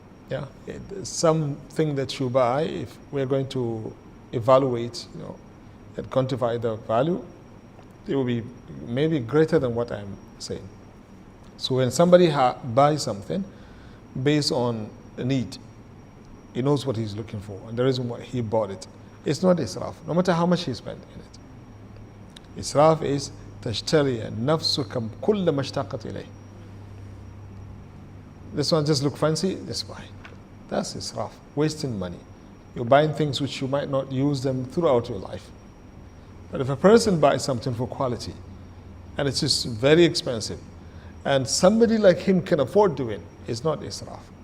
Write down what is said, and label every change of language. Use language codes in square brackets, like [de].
[en] Yeah, something that you buy, if we're going to evaluate, you know, and quantify the value, it will be maybe greater than what I'm saying. So when somebody buys something based on a need, he knows what he's looking for and the reason why he bought it. It's not israf, no matter how much he spent in it. Israf is [ar] تشتري نفسك كل ما اشتاقت إليه. [en] This one just look fancy, this buy. That's israf, wasting money. You're buying things which you might not use them throughout your life. But if a person buys something for quality and it's just very expensive and somebody like him can afford doing, it's not israf.